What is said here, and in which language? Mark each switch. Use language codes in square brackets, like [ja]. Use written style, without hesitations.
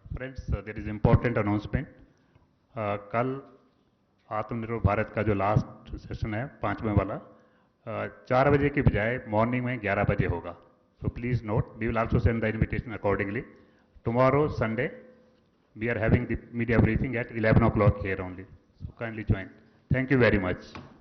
[en] Friends, there is important announcement. [hi] कल आत्मनिर्भर भारत का जो लास्ट सेशन है 5वें वाला 4 बजे की बजाय मॉर्निंग में 11 बजे होगा. [en] So please note, we will also send the invitation accordingly. Tomorrow, Sunday, we are having the media briefing at 11 o'clock here only. So kindly join. Thank you very much.